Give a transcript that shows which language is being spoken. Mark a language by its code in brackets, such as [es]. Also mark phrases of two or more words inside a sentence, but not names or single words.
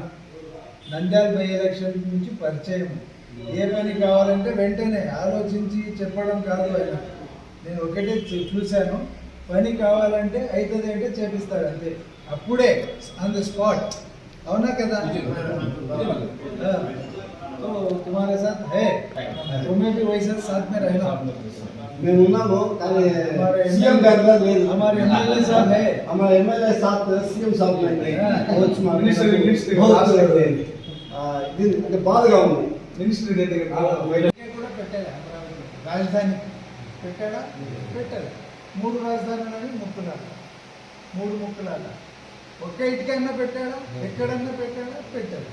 [te] నంద్యాల [en] by election [te] నుంచి పరిచయం. ఏ పని కావాలంటే వెంటనే ఆలోచించి చెప్పడం కాదు ఆయన. నేను ఒకటే చూశాను, పని కావాలంటే అవుతుంది అంటే చేపిస్తాడు అంతే, అప్పుడే [en] on the spot. [te] అవునా కదా? [hi] तो तुम्हारे साथ है, तुम्हें भी वैसे साथ में रहना. [te] మేము ఉన్నాము కానీ సీఎం గారు లేదు. [hi] हमारे एमएलए साहब है, हमारे एमएलए साथ सीएम साहब नहीं बहुत मिनिस्टर [te] ఇది అంటే బాధగా ఉంది. మినిస్టర్ దగ్గర కూడా పెట్టాడు. రాజధాని పెట్టాడా? పెట్టాడు. 3 రాజధానులని మూడు ముక్కలాట. ఒక్క ఇటుకన్నా పెట్టాడా? ఎక్కడన్నా పెట్టాడా? పెట్టాడు.